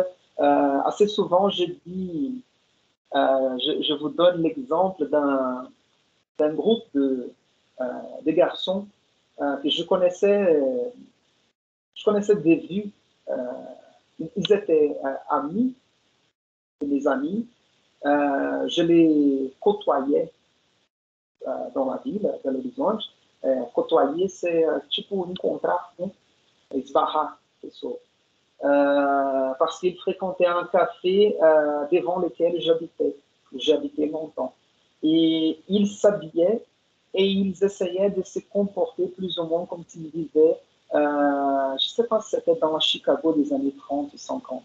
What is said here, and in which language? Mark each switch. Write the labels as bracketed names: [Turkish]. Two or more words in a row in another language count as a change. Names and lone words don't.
[French] Assez souvent, je vous donne l'exemple d'un groupe de garçons que je connaissais de vue. Ils étaient amis, mes amis. Je les côtoyais dans la ville, Belo Horizonte. Côtoyer, c'est [Portuguese] tipo encontrar, né? Esbarrar, pessoa. [French] Parce qu'ils fréquentaient un café devant lequel j'habitais. J'habitais longtemps. Et ils s'habillaient et ils essayaient de se comporter plus ou moins comme s'ils vivaient, je ne sais pas si c'était dans la Chicago des années 30 ou 50.